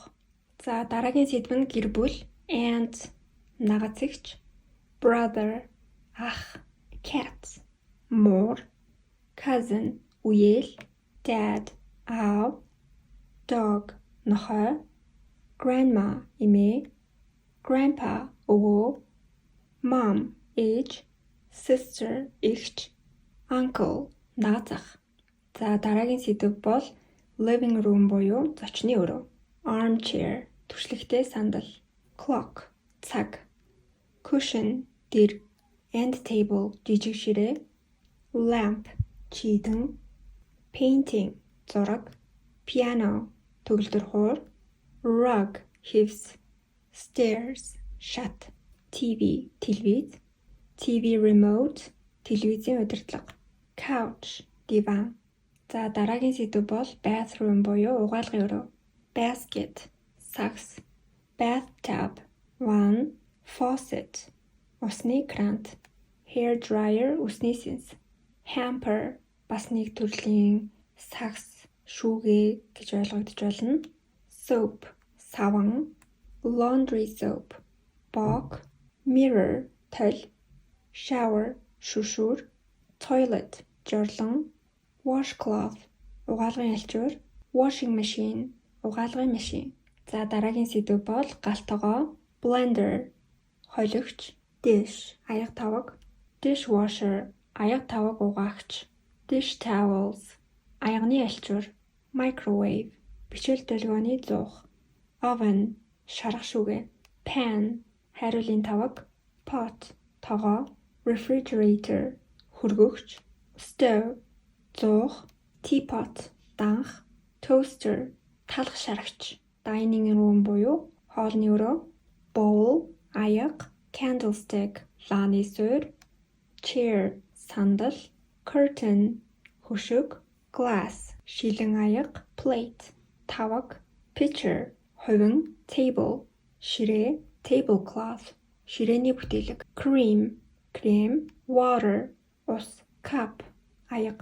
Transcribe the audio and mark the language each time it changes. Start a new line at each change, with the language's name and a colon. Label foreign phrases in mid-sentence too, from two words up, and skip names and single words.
Mongolian: За дараагийн сэдэв нь гэр бүл and нагаз эгч, brother ах, cat муур, cousin үеэл, dad аав, dog нохой, grandma эмээ, grandpa өвөө, mom ээж, sister эгч, uncle нагаз ах. За дараагийн сэдэв бол
English: living room
Mongolian: буюу зочны өрөө. Armchair түшлагтэй сандал, clock цаг, cushion дэр,
English: end table
Mongolian: жижиг ширээ, lamp чийдэн, painting зураг, piano төгөлдөр хуур, rug хивс, stairs шат, TV телевиз,
English: TV remote
Mongolian: телевизийн удирдлага, couch диван. За дараагийн сэдэв бол bathroom буюу угаалгын өрөө. Basket сакс, bathtub ванн, faucet усны крант,
English: hair dryer
Mongolian: усны сэнс, hamper бас нэг төрлийн сакс, шүүгээ гэж ойлгогдож байна. Soap саван,
English: laundry soap
Mongolian: боог, mirror толь, shower шүшүүр, toilet жорлон, washcloth угаалгын альчуур,
English: washing machine
Mongolian: угаалгын машин. За дараагийн сэдэв бол галтгоо, blender холигч, dish аяга таваг, dishwasher аяга таваг угаагч,
English: dish towels
Mongolian: аяганы альчуур, microwave бичил долгионы зуух, oven шарах шүүгээ, pan хайруулын таваг, pot тогоо, refrigerator хөргөгч, stove зуух, teapot данх, toaster талах шарагч,
English: dining room
Mongolian: буюу хоолны өрөө, bowl аяга, candlestick лааны суурь, chair сандал, curtain хөшөг, glass шилэн аяга, plate таваг, pitcher хувин, table ширээ, tablecloth ширээний бүтээлэг, cream крем, water ус, cup аяга.